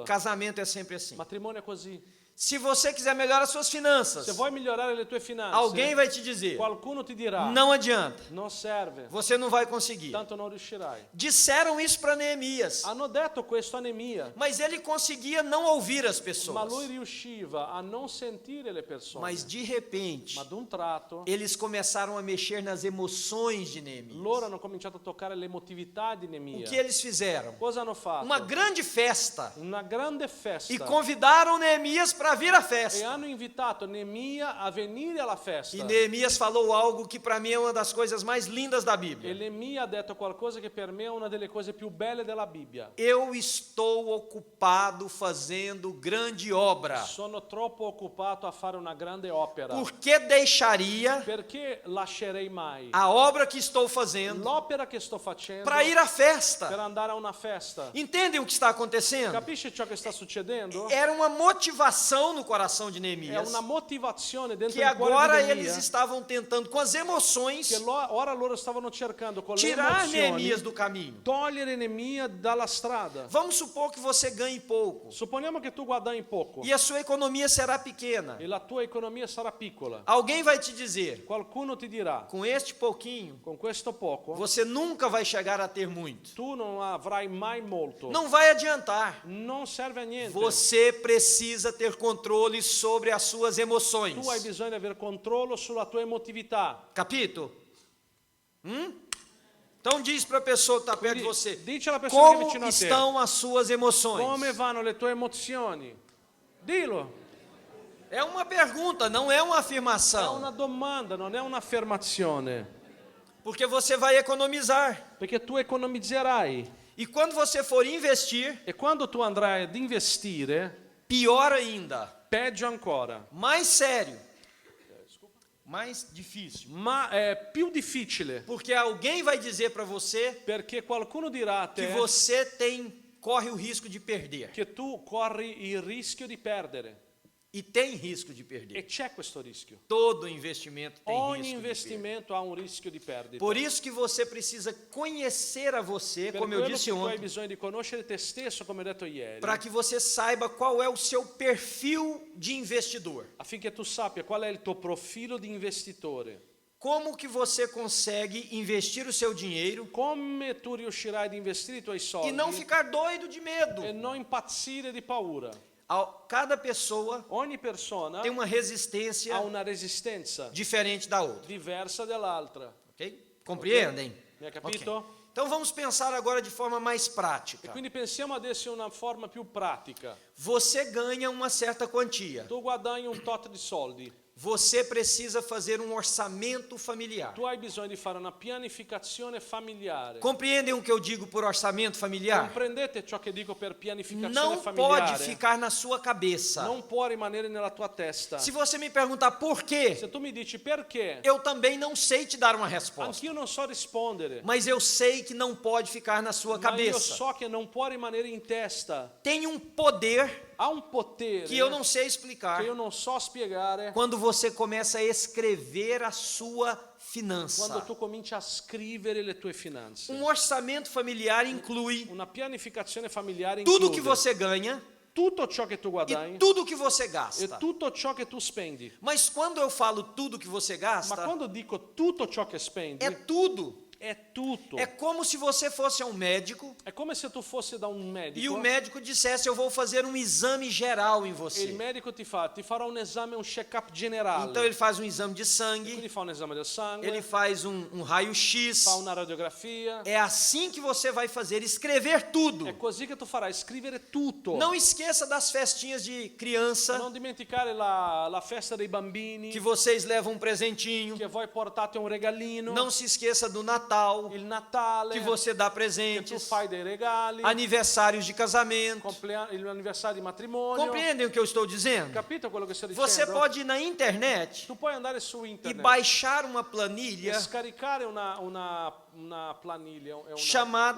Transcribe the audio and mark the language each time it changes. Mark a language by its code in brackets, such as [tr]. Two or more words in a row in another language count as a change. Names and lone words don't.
[pt] Casamento é sempre assim. [it] Matrimonio è così. [pt] Se você quiser melhorar as suas finanças, [it] Se vuoi migliorare le tue finanze, [pt] alguém vai te dizer: [it] qualcuno ti dirà, [pt] não adianta, [it] non serve, [pt] você não vai conseguir. [it] tanto non riuscirai. [pt] Disseram isso para Neemias, [it] Hanno detto questo a Neemia, [pt] mas ele conseguia não ouvir as [it] ma lui [pt] pessoas. [it] riusciva a non sentire le persone. [pt] Mas de repente, [it] Ma ad un tratto, [pt] eles começaram a mexer nas emoções de Neemias. [it] loro hanno cominciato a toccare l'emotività di [pt] O [it] Neemia. [pt] que eles fizeram? [it] Cosa hanno fatto? [pt] Uma grande festa. [it] Una grande festa. [pt] E convidaram Neemias para vir à [it] E [pt] festa. [it] hanno invitato Neemia a venire alla festa. [pt] E Neemias falou algo que para mim é uma das coisas mais lindas da [it] E [pt] Bíblia. [it] Neemia ha detto qualcosa che per me è una delle cose più belle della Bibbia. [pt] Eu estou ocupado fazendo grande obra. [it] Sono troppo occupato a fare una grande opera. [pt] Por que deixaria [it] Perché lascerei mai [pt] a obra que estou fazendo [it] l'opera che sto facendo [pt] para ir à [it] per [pt] festa? [it] andare a una festa? [pt] Entendem o que está acontecendo? [it] Capisci ciò che sta succedendo? [pt] Era uma motivação no coração de [it] È [pt] Neemias [it] una motivazione dentro [pt] que [it] il cuore [pt] agora [it] di [pt] eles [it] Neemia [pt] estavam tentando com as emoções [it] che ora loro stavano cercando con le [pt] tirar [it] emozioni [pt] Neemias do caminho. [it] togliere Neemia dalla strada. [pt] Vamos supor que você ganhe pouco [it] Supponiamo che tu guadagni poco [pt] e a sua economia será pequena. [it] e la tua economia sarà piccola. [pt] Alguém vai te dizer: [it] Qualcuno ti dirà, [pt] com este pouquinho, [it] con questo poco [pt] você nunca vai chegar a ter muito. [it] tu non avrai mai molto. [pt] Não vai adiantar. [it] Non serve a niente. [pt] Você precisa ter controle sobre as suas emoções. [it] Tu hai bisogno di avere controllo sulla tua emotività. Capito? [pt] Então diz para a pessoa que está perto de [it] Quindi, [pt] você: [it] dici alla persona che è [pt] como [it] vicino a te, [pt] estão as suas emoções? [it] come vanno le tue emozioni? Dillo. [pt] É uma pergunta, não é uma [it] È [pt] afirmação. [it] una domanda, non è un'affermazione. [pt] Porque você vai economizar. [it] Perché tu economizzerai. [pt] E quando você for investir, [it] E quando tu andrai ad investire, [pt] pior ainda, [it] peggio ancora. [pt] mais sério, mais difícil. [it] Ma è più difficile, [pt] Porque alguém vai dizer para você [it] perché qualcuno dirà a [pt] que [it] te [pt] você corre o risco de perder. [it] che tu corri il rischio di perdere. [pt] E tem risco de perder. [it] E c'è questo rischio. [pt] Todo investimento tem [it] Ogni [pt] risco de perder. [it] investimento ha un rischio di perdita. [pt] Por isso que você precisa conhecer a você, [it] Per [pt] como eu [it] quello [pt] disse [it] che tu hai [pt] ontem, [it] bisogno di conoscere te stesso, come ho detto ieri, [pt] para que você saiba qual é o seu perfil de investidor. [it] affinché tu sappia qual è il tuo profilo di investitore. [pt] Como que você consegue investir o seu dinheiro [it] Come tu riuscirai ad investire i tuoi soldi [pt] e não ficar doido de medo. [it] e non impazzire di paura. [pt] Cada pessoa [it] Ogni persona [pt] tem uma resistência [it] ha una resistenza [pt] diferente da outra, [it] diversa dall'altra. [pt] ok? Compreendem? [it] Mi hai capito? [pt] Ok. Então vamos pensar agora de forma mais prática. [it] Quindi pensiamo adesso in una forma più pratica. [pt] Você ganha uma certa quantia. [it] Tu guadagni un tot di soldi. [pt] Você precisa fazer um orçamento familiar. [it] Tu hai bisogno di fare una pianificazione familiare. [pt] Compreendem o que eu digo por orçamento familiar? [it] Comprendete ciò che dico per pianificazione [pt] Não [it] familiare? [pt] pode ficar na sua cabeça. [it] Non può rimanere nella tua testa. [pt] Se você me perguntar por quê, [it] Se tu mi dici perché, [pt] eu também não sei te dar uma resposta. [it] anch'io non so rispondere. [pt] Mas eu sei que não pode ficar na sua [it] Ma io [pt] cabeça. [it] so che non può rimanere in testa. [pt] Tem um poder [it] Ha un potere [pt] que eu não sei explicar [it] che io non so spiegare [pt] quando você começa a escrever a sua finança. [it] quando tu cominci a scrivere le tue finanze. [pt] Um orçamento familiar inclui [it] Una pianificazione familiare [pt] tudo [it] include [pt] que você ganha [it] tutto ciò che tu [pt] e [it] guadagni [pt] tudo que você [it] e [pt] gasta. [it] tutto ciò che tu spendi. [pt] Mas quando eu falo tudo que você [it] Ma [pt] gasta, [it] quando dico tutto ciò che spendi, [pt] é tudo. [it] è tutto. [pt] É como se você fosse a um médico [it] È come se tu fossi da un medico [pt] e o médico dissesse: eu vou fazer um exame geral em [it] e il [pt] você. [it] medico ti farà un esame, un check-up generale. [pt] Então ele faz um exame de sangue, [it] Quindi fa un esame del sangue, [pt] ele faz um raio-x. [it] fa una radiografia. [pt] É assim que você vai fazer, escrever tudo. [it] È così che tu farai, scrivere tutto. [pt] Não esqueça das festinhas de criança, [it] Non dimenticare la festa dei bambini, [pt] que vocês levam um presentinho. [it] che voi portate un regalino, [pt] Não se esqueça do Natal, [it] il Natale, [pt] que você dá [it] che tu [pt] presentes, [it] fai dei regali, [pt] aniversários de casamento. [it] l'anniversario di matrimonio. [pt] Compreendem o que eu estou dizendo? [it] Capito quello che sto dicendo? [pt] Você pode ir na internet [it] Tu puoi andare su [pt] e [it] internet [pt] baixar uma [it] e [pt] planilha [it] scaricare una planiglia, [pt] Chamada-